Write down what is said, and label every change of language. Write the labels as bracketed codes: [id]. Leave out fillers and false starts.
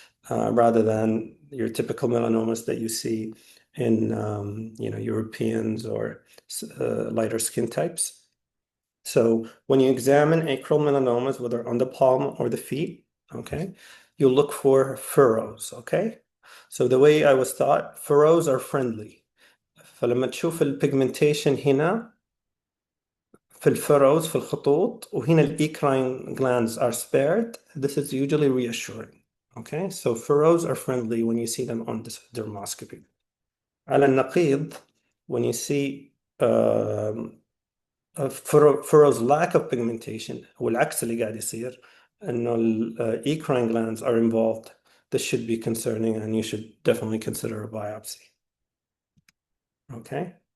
[en] Rather than your typical melanomas that you see in Europeans or lighter skin types. So when you examine acral melanomas, whether on the palm or the feet, okay, you look for furrows, okay? So the way I was taught, furrows are friendly. [ar] فلما تشوف البيجمنتيشن هنا في الفurrows في الخطوط وهنا الإيكراين [en] glands are spared, this is usually reassuring. Okay, so furrows are friendly when you see them on this dermoscopy. [ar] على النقيض, [en] when you see furrows lack of pigmentation, [ar] والعكس اللي قاعد يصير إنه الإيكراين [en] glands are involved, this should be concerning, and you should definitely consider a biopsy. Okay.